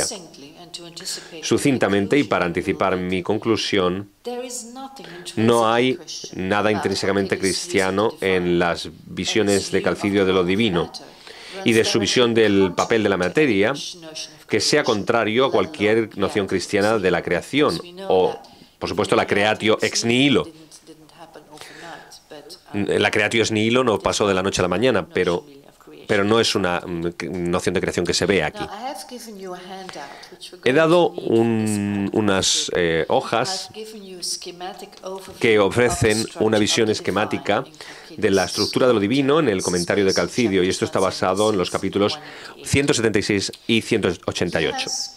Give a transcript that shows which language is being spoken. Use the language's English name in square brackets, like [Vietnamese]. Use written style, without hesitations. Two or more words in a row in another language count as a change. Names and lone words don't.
[Spanish] Sucintamente, y para anticipar mi conclusión, no hay nada intrínsecamente cristiano en las visiones de Calcidio de lo divino y de su visión del papel de la materia que sea contrario a cualquier noción cristiana de la creación o, por supuesto, la [Latin] creatio ex nihilo. [Spanish] La [Latin] creatio ex nihilo [Spanish] no pasó de la noche a la mañana, pero no es una noción de creación que se ve aquí. He dado unas hojas que ofrecen una visión esquemática de la estructura de lo divino en el comentario de Calcidio, y esto está basado en los capítulos 176 y 188.